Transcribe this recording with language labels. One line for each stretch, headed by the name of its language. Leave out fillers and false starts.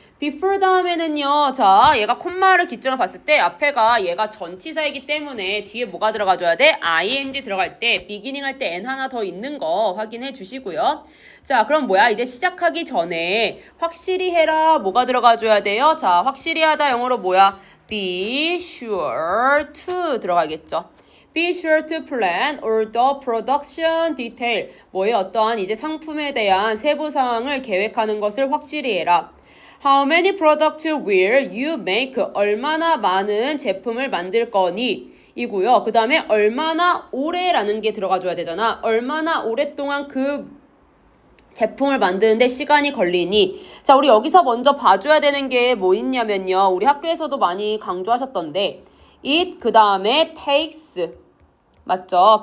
Korean: before 다음에는요. 자, 얘가 콤마를 기점으로 봤을 때 앞에가 얘가 전치사이기 때문에 뒤에 뭐가 들어가줘야 돼? ing 들어갈 때 beginning 할 때 n 하나 더 있는 거 확인해 주시고요. 자, 그럼 뭐야? 이제 시작하기 전에 확실히 해라. 뭐가 들어가줘야 돼요? 자, 확실히 하다 영어로 뭐야?
English: Be sure to
Korean: 들어가겠죠.
English: Be sure to plan all the production detail.
Korean: 뭐의 어떠한 이제 상품에 대한 세부 사항을 계획하는 것을 확실히 해라.
English: How many products will you make?
Korean: 얼마나 많은 제품을 만들 거니? 이고요. 그 다음에 얼마나 오래라는 게 들어가줘야 되잖아. 얼마나 오랫동안 그 제품을 만드는데 시간이 걸리니. 자, 우리 여기서 먼저 봐줘야 되는 게 뭐 있냐면요. 우리 학교에서도 많이 강조하셨던데 it 그 다음에 takes 맞죠?